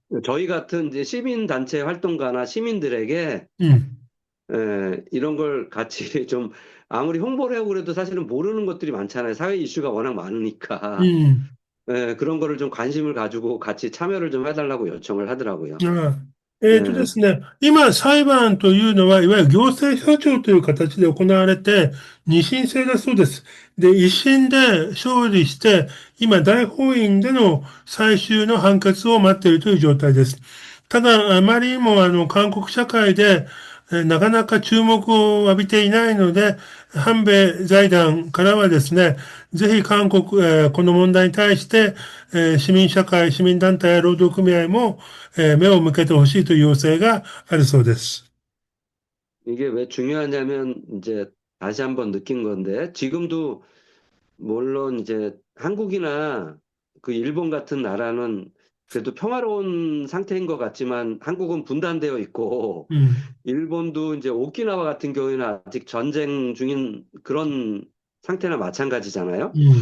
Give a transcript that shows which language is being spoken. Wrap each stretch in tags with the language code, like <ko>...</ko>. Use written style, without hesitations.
<ko>저희 같은 이제 시민단체 활동가나 시민들에게 음, 이런 걸 같이 좀 아무리 홍보를 하고 그래도 사실은 모르는 것들이 많잖아요. 사회 이슈가 워낙 많으니까. 음. 그런 거를 좀 관심을 가지고 같이 참여를 좀 해달라고 요청을 하더라고요.</ko> <ja>あで</ja> <ko>예,</ko> <ja>すね、今、裁判というのは、いわゆる行政訴訟という形で行われて、二審制だそうです。で、一審で勝利して、今、大法院での最終の判決を待っているという状態です。ただ、あまりにも、韓国社会で、なかなか注目を浴びていないので、反米財団からはですね、ぜひ韓国、この問題に対して、市民社会、市民団体や労働組合も、目を向けてほしいという要請があるそうです。</ja> <ko>이게 왜 중요하냐면 이제 다시 한번 느낀 건데 지금도 물론 이제 한국이나 그 일본 같은 나라는 그래도 평화로운 상태인 것 같지만 한국은 분단되어 있고 うん、 일본도 이제 오키나와 같은 경우에는 아직 전쟁 중인 그런 상태나 마찬가지잖아요.</ko>